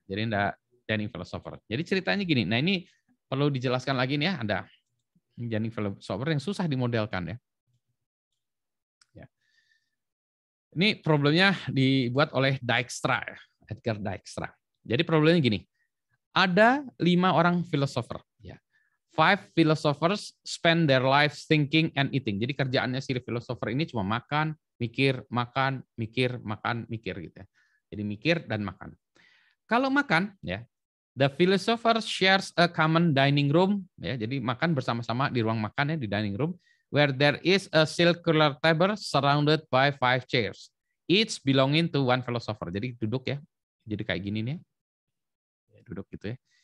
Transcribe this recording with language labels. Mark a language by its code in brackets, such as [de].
[id] Jadi enggak dining philosopher. Jadi ceritanya gini. Nah, ini perlu dijelaskan lagi nih ya, ada dining philosopher yang susah dimodelkan ya. Ini problemnya dibuat oleh Dijkstra, Edgar Dijkstra. Jadi problemnya gini, ada 5 orang filosofer. Ya. [en] 5 philosophers spend their lives thinking and eating. [id] Jadi kerjaannya si filosofer ini cuma makan, mikir, mikir gitu ya. Jadi mikir dan makan. Kalau makan, ya, [en] the philosopher shares a common dining room. [id] Ya, jadi makan bersama-sama di ruang makan ya, [en] di dining room, where there is a circular table surrounded by 5 chairs, each belonging to one philosopher. [id] Jadi duduk ya, jadi kayak gini nih, duduk gitu ya.